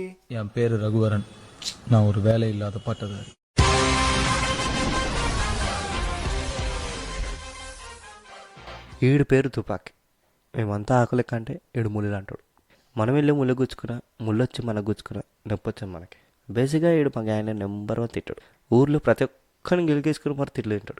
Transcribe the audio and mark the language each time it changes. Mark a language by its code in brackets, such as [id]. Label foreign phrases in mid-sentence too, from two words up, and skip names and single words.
[ta] என் பேர் ரகுவரன். நான் ஒரு வேலை இல்லாத பட்டதாரி. [te] ఈడు పేరు తుపాకి. మేమంతా ఆకులెక్క అంటే ఈడు ముళ్ళు అంటాడు. మనం వెళ్ళి ముళ్ళు గుచ్చుకున్నా ముళ్ళొచ్చి మనకు గుచ్చుకున్నా నొప్పి వచ్చాం మనకి. బేసిక్గా ఈడు మా గ్యాంగ్ నెంబర్ 1 తిట్టాడు. ఊర్లో ప్రతి ఒక్కరిని గెలికేసుకుని మరి తిట్లు తింటాడు.